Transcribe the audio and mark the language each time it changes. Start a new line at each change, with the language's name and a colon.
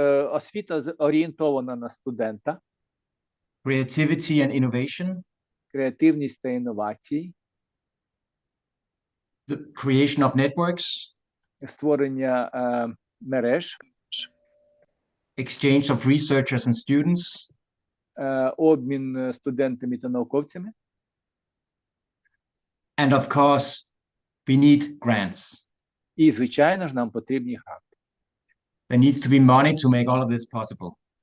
Ukrainian: Освіта орієнтована на студента,
English: Creativity and innovation.
Ukrainian: креативність та інновації,
English: The creation of networks.
Ukrainian: створення мереж,
English: Exchange of researchers and students.
Ukrainian: обмін студентами та науковцями.
English: And of course, we need grants.
Ukrainian: І, звичайно ж, нам потрібні гранти.
English: There needs to be money to make all of this possible.